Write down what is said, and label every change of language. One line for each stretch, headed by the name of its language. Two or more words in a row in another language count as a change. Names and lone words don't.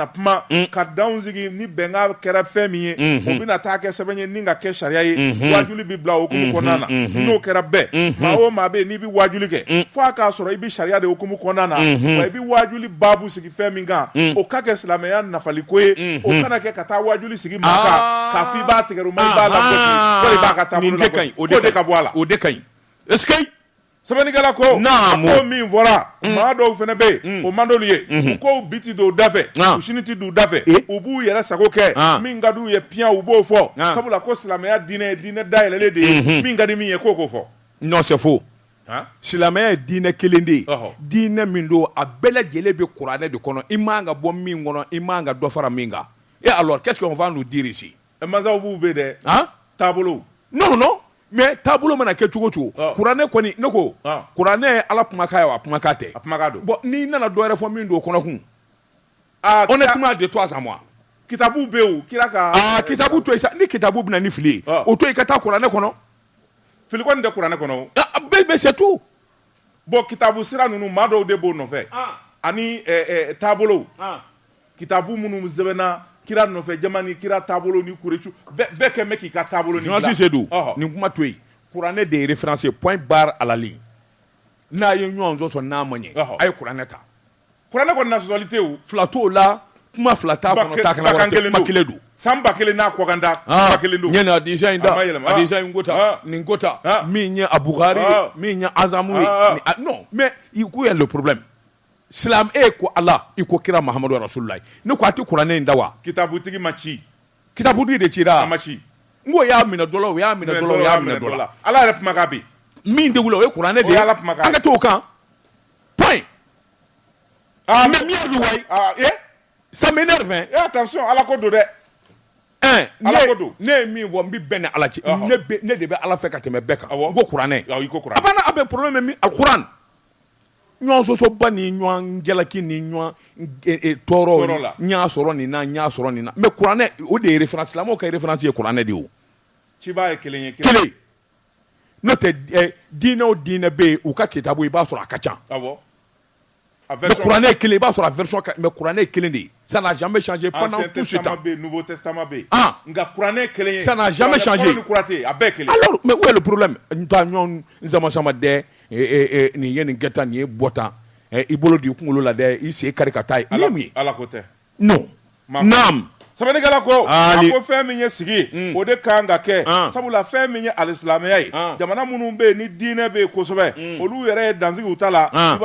Bambara: kuma ka danw sigi ni bɛnkan kɛra fɛn min ye o bɛna taa kɛ sɛbɛn ye ni ka kɛ sariya ye waajuli bɛ bila o hukumu kɔnɔna na n'o kɛra bɛɛ maa o maa bɛ yen n'i bɛ waajuli kɛ fo a k'a sɔrɔ i bɛ sariya de hukumu kɔnɔna na wa i bɛ waajuli baabu sigi fɛn min kan o ka kɛ silamɛya nafaliko ye o kana kɛ ka taa waajuli sigi maa kan k'a fɔ i b'a tigɛruma i b'a lagosi wali i b'a ka taabolo lagosi o de ka bɔ a la o de ka ɲi
French: est-ce que
Bambara: sɛbɛnnikɛla ko a ko min fɔra maa dɔw fana bɛ yen o man d'olu ye u ko biti don u da fɛ u sini ti don u da fɛ u b'u yɛrɛ sago kɛ min ka d'u ye piyan u b'o fɔ sabula ko silamɛya diinɛ ye diinɛ dayɛlɛlen de ye min ka di min ye k'o k'o fɔ
French: non c'est faux
Bambara: silamɛya ye diinɛ kelen de ye diinɛ min don a bɛɛ lajɛlen bɛ kuranɛ de kɔnɔ i man ka bɔ min kɔnɔ i man ka dɔ fara min kan
French: et alors qu'est-ce qu'on va nous dire ici
Bambara: mansaw b'u bɛ dɛ taabolo
French: non mais
Bambara: taabolo mana kɛ cogo cogo kuranɛ kɔni ne ko kuranɛ ye ala kumakan ye wa a kumakan tɛ a kumakan don bon n'i nana dɔ wɛrɛ fɔ min don o kɔnɔ kun
French: honnêtement de toi à moi
Bambara: kitabu bɛ yen kira ka kitabu to yen sa ni kitabu bɛna ni fili ye o to yen ka taa kuranɛ kɔnɔ fili kɔni tɛ kuranɛ kɔnɔ
French: bɛɛ c'est tout
Bambara: bon kitabu sira ninnu maa dɔw de b'o nɔfɛ ani taabolow kitabu minnu sɛbɛnna kira nɔfɛ jama ni kira taabolo ni kurecu bɛɛ kɛn bɛ k'i ka taabolo ni bila journaliste Seydou nin kuma to yen kuranɛ de ye référence ye
French: point barre à la ligne
Bambara: n'a ye ɲɔgɔn sɔsɔ n'a ma ɲɛ a ye kuranɛ ta kuranɛ kɔni na sɔsɔli tɛ o fila t'o la kuma fila t'a kɔnɔ t'a kana wɛrɛ tɛ kuma kelen don san 1000 n'a kɔkanda kuma kelen don n ye nin hadisa in da hadisa in ko ta nin ko ta min ye Abugari ye min ye Azamu ye
French: non mais où est le problème
Bambara: silam ko ala i ko kira Muhammadu Rasulullah ne ko a tɛ kuranɛ in da wa kitabutigi ma ci kitabutigi de cira a ma ci n ko y'a minɛ dɔ la o y'a minɛ dɔ la o y'a minɛ dɔ la ala yɛrɛ kumakan bɛ min degula o ye kuranɛ de ye an ka t'o kan point mais min yɛrɛ wayi
French: ça m'énerve
Bambara: attention ala ko don dɛ ala ko don ne ye min fɔ n bɛ bɛn ni ala cɛ ne de bɛ ala fɛ ka tɛmɛ bɛɛ kan n ko kuranɛ a banna a bɛ problème min alquran ɲɔgɔn sɔsɔba ni ɲɔgɔn jalaki ni ɲɔgɔn tɔɔrɔ n y'a sɔrɔ nin na n y'a sɔrɔ nin na mais kuranɛ o de ye référence silamɛw ka référence ye kuranɛ de ye o ciba ye kelen ye kelen n'o tɛ diinɛ o diinɛ bɛ yen u ka kitabu i b'a sɔrɔ a ka ca mais kuranɛ ye kelen i b'a sɔrɔ a version mais kuranɛ ye kelen de ye
French: ça n'a jamais changé pendant tout ce temps nouveau testament
Bambara: bɛ yen nka kuranɛ ye kelen ye
French: ça n'a jamais changé
Bambara: a bɛɛ kelen
French: alors mais où est le problème
Bambara: n ta ɲɔgɔn n sama dɛ nin ye nin kɛ tan nin ye bɔ tan i bolo di kunkolo la dɛ i sen kari ka taa ye nin ye mun ye ala ko tɛ non naam sɛbɛnnikɛla ko a ko fɛn min ye sigi o de kan ka kɛ sabula fɛn min ye alisilamɛya ye jamana minnu bɛ yen ni diinɛ bɛ yen kosɛbɛ olu yɛrɛ ye dansigiw ta la i